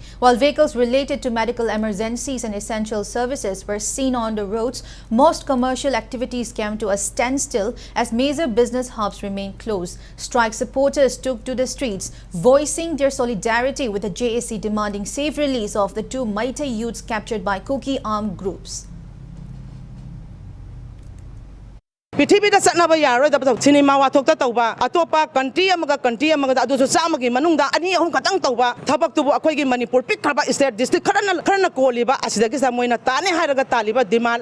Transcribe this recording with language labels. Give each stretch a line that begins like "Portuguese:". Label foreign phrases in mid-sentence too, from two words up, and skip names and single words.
English: While vehicles related to medical emergencies and essential services were seen on the roads, most commercial activities came to a standstill as major business hubs remained closed. Strike supporters took to the streets, voicing their solidarity with the JSC demanding safe release of the two Meitei youths captured by Kuki armed groups.
Manipuri: Pithibida satnaba yaroi da cinema wa thokta tauba atopa country amaga adu samagi manungda ani ahum katang tauba thabak tubu akhoi gi Manipur pikraba
English: state district
Manipuri: kharana koliba asidagi samoina tane haraga taliba demand